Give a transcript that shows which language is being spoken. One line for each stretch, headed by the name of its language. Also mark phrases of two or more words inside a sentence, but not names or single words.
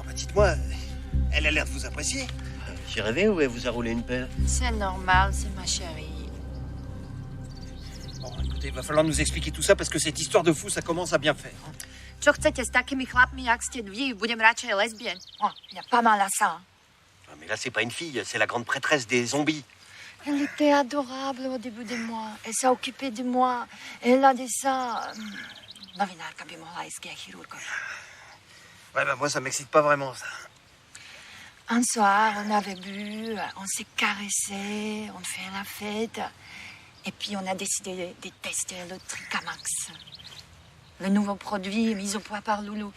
French: Dites-moi, elle a l'air de vous apprécier. J'ai rêvé ou elle vous a roulé une pelle? C'est normal, c'est ma chérie. Bon, écoutez, il va falloir nous expliquer tout ça parce que cette histoire de fou, ça commence à bien faire.
Slovak: Čo chcete s takými chlapmi, jak ste vy? Budem radšej
French: lesbienne. Oh, il y a pas mal à ça. Hein. Ah, mais là, c'est pas une fille, c'est la grande prêtresse des zombies. Elle était adorable au début de moi. Elle s'est occupée de moi. Elle a dit ça.
Slovak: Novinárka by mohla ísť k chirurgovi.
French: Ouais, bah moi, ça m'excite pas vraiment, ça. Un soir, on avait bu, on s'est caressé, on fait la fête. Et puis, on a décidé de tester le Tricamax. Le nouveau produit mis au point par Loulou.